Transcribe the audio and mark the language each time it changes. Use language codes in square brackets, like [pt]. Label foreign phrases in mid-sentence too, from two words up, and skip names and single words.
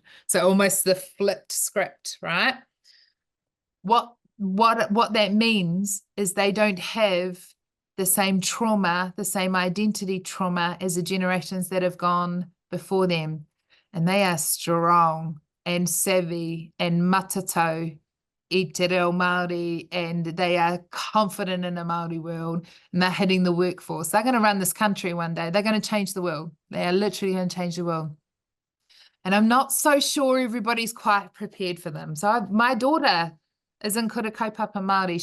[en] So almost the flipped script, right? What that means is they don't have the same trauma, the same identity trauma as the generations that have gone before them. And they are strong and savvy and [mi] matatau I te reo Māori, [en] and they are confident in a Māori world, and they're hitting the workforce. They're going to run this country one day. They're going to change the world. They are literally going to change the world. And I'm not so sure everybody's quite prepared for them. So my daughter is in Kura Kaupapa Māori.